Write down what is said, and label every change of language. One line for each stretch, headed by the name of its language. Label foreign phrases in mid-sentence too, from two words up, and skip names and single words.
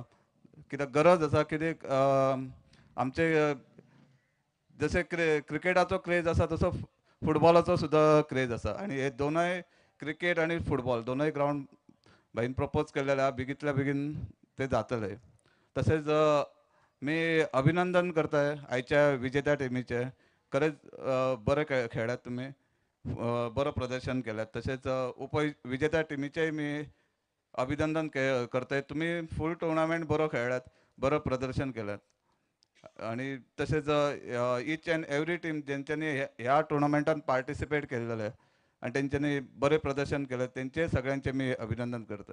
Konkani: कित्याक गरज आसा, कित्याक आमचे जसे क्रिकेटाचो क्रेज आसा तसो फुटबॉलाचो सुद्धा क्रेज आसा आणि हे दोनूय क्रिकेट आणि फुटबॉल दोनूय ग्राउंड भाईन प्रपोज केलेले आहा. बेगीतल्या बेगीन ते जातले. तसेच मी अभिनंदन करताय आयच्या विजेत्या टिमीचे. खरेंच बरे खेळ्ळ्यात तुमी, बरं प्रदर्शन केल्यात.
Marathi: तसेच विजेत्या टिमीचेय मी अभिनंदन करतोय. तुम्ही
English: full tournament
Marathi: बरो खेळलात, बरं प्रदर्शन केलं आणि तसेच
English: each and every team
Marathi: ज्यांच्यानी ह्या टुर्नामेंटात पार्टिसिपेट केलेलं आहे आणि त्यांच्यानी बरे प्रदर्शन केलं त्यांचे सगळ्यांचे मी अभिनंदन करतोय.